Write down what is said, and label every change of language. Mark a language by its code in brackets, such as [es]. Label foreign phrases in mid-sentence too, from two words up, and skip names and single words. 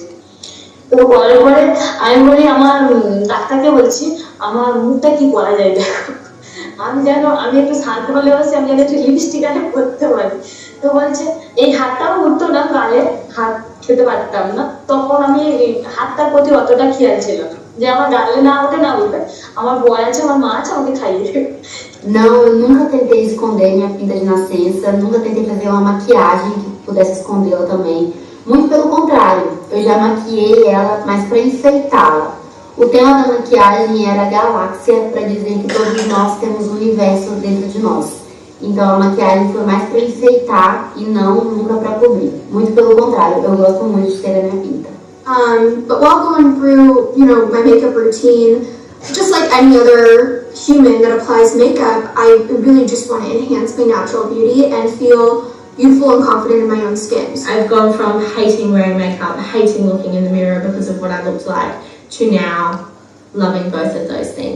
[bn] তো করার পরে আমি বলি আমার ডাক্তারকে বলছি আমার মুখটা কি করা যায় দেখো, আমি একটু সাজতে ভালোবাসি, আমি যেন একটু লিপস্টিক আরে করতে পারি। তো বলছে এই হাতটাও উঠতো না, গালে হাত খেতে পারতাম না, তখন আমি হাতটার প্রতি অতটা খেয়াল ছিল না যে আমার গালে না ওঠে না উঠবে, আমার বয় আছে, আমার মা আছে, আমাকে খাইয়ে দেবে। [pt] Não, eu nunca tentei esconder minha pinta de nascença, nunca tentei fazer uma maquiagem que pudesse escondê-la também. Muito pelo contrário, eu já maquiei ela, mas para enfeitá-la. O tema da maquiagem era a galáxia, para dizer que todos nós temos um universo dentro de nós. Então a maquiagem foi mais para enfeitar e não nunca para cobrir. Muito pelo contrário, eu gosto muito de ter a minha pinta. [en] But while going through, my makeup routine, just like any other human that applies makeup, I really just want to enhance my natural beauty and feel beautiful and confident in my own skin. I've gone from hating wearing makeup, hating looking in the mirror because of what I looked like, to now loving both of those things.